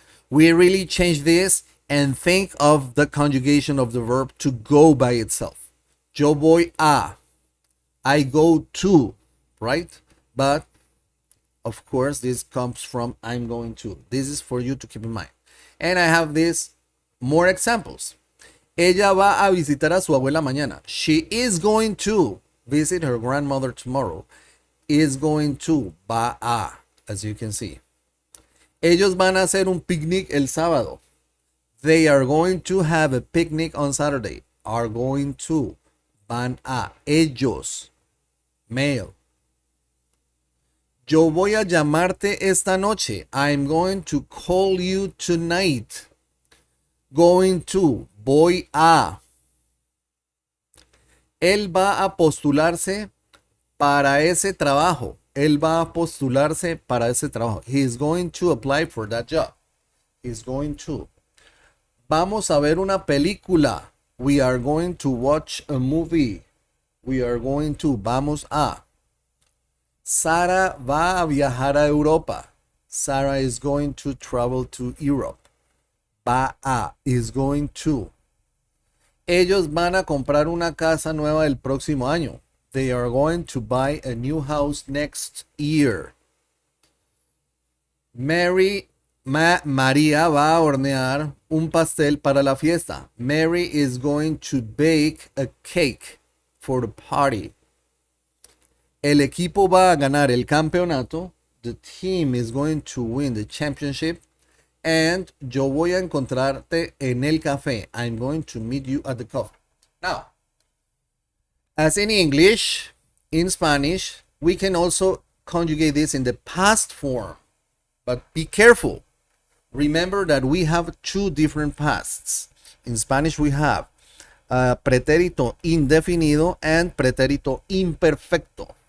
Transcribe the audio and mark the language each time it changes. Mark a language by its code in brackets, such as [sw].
[en] We really change this and think of the conjugation of the verb to go by itself. [es] Yo voy a, [en] I go to, right? But of course, this comes from I'm going to. This is for you to keep in mind. And I have this more examples. [es] Ella va a visitar a su abuela mañana. [en] She is going to visit her grandmother tomorrow. Is going to, [es] va a, [en] as you can see. [es] Ellos van a hacer un picnic el sábado. [en] They are going to have a picnic on Saturday. Are going to, [es] van a. [en] Ellos, male. [es] Yo voy a llamarte esta noche. [en] I'm going to call you tonight. Going to, [es] voy a. Él va a postularse para ese trabajo. Él va a postularse para ese trabajo. [en] He is going to apply for that job. He's going to. [es] Vamos a ver una película. [en] We are going to watch a movie. We are going to. [es] Vamos a. Sara va a viajar a Europa. [en] Sarah is going to travel to Europe. [es] Va a [en] is going to. [es] Ellos van a comprar una casa nueva el próximo año. [en] They are going to buy a new house next year. [es] María va a hornear un pastel para la fiesta. [en] Mary is going to bake a cake for the party. [es] El equipo va a ganar el campeonato. [en] The team is going to win the championship. And [es] yo voy a encontrarte en el café. [en] I'm going to meet you at the coffee. Now, as in English, in Spanish, we can also conjugate this in the past form. But be careful. Remember that we have two different pasts. In Spanish, we have pretérito indefinido and pretérito imperfecto.